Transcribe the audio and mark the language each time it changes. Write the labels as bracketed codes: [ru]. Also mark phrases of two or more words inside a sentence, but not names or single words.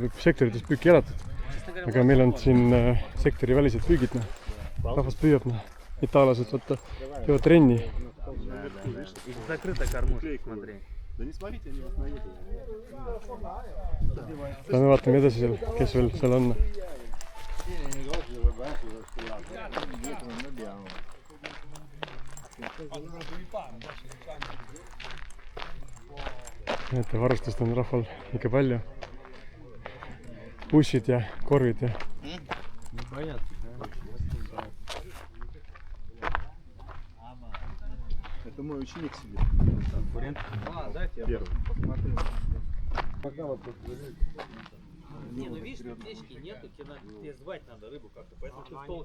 [et] sektorites püük jalatud, aga meil on siin sektori välised püügid, rahvas püüab, itaallased teevad trenni. [ru] Закрыта кормушка, смотри. [et] Me vaatame edasi seal, kes veel seal on. Näete, varustust on rahval ikka palju. Bussid ja korvid ja... [ru] Это мой ученик сидит. Первый. Посмотри. Не, ну видишь, птички нету, тебе звать надо рыбу как-то, поэтому ты толще.